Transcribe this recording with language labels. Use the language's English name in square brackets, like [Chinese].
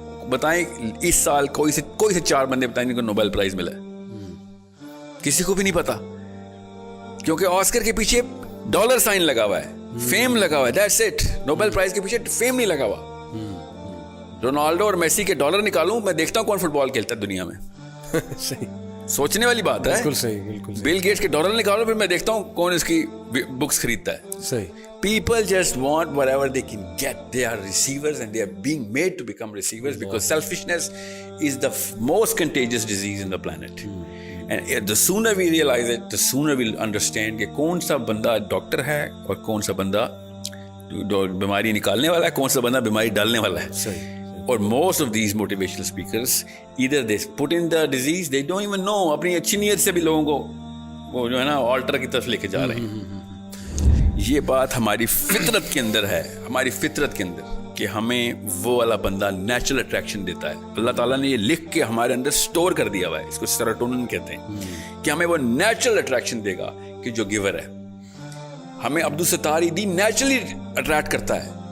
[Urdu] بتائیں اس سال کوئی سے 4 بندے بتائیں جن کو نوبل پرائز ملا ہے؟ کسی کو بھی نہیں پتا، کیونکہ آسکر کے پیچھے ڈالر سائن لگا ہوا ہے، فیم لگا ہوا ہے. [English] That's it. [Urdu] نوبل پرائز کے پیچھے فیم نہیں لگا ہوا. رونالڈو اور میسی کے ڈالر نکالوں، میں دیکھتا ہوں کون فٹ بال کھیلتا ہے دنیا میں. صحیح، سوچنے والی بات ہے. بالکل صحیح، بالکل. بل گیٹس کے ڈالر نکالو، پھر میں دیکھتا ہوں کون اس کی بکس خریدتا ہے. صحیح. [English] People just want whatever they can get. They are receivers and they are being made to become receivers because selfishness is the most contagious disease in the planet. And the sooner we realize it, the sooner we'll understand [Urdu] کہ کون سا بندہ doctor ہے اور کون سا بندہ بیماری نکالنے والا ہے، کون سا بندہ بیماری ڈالنے والا ہے. صحیح. اور [English] most of these motivational speakers either they put in the disease, they don't even know. [Urdu] اپنی اچھی نیت سے بھی لوگوں کو وہ جو ہے نا آلٹر کی طرف لے کے جا رہے ہیں. یہ بات ہماری فطرت کے اندر ہے، ہماری فطرت کے اندر، کہ ہمیں وہ والا بندہ نیچرل اٹریکشن دیتا ہے. اللہ تعالیٰ نے یہ لکھ کے ہمارے اندر سٹور کر دیا ہوا ہے، اس کو سیروٹونن کہتے ہیں، کہ ہمیں وہ نیچرل اٹریکشن دے گا کہ جو گیور ہے. ہمیں عبدالستار ایدھی نیچرلی اٹریکٹ کرتا ہے،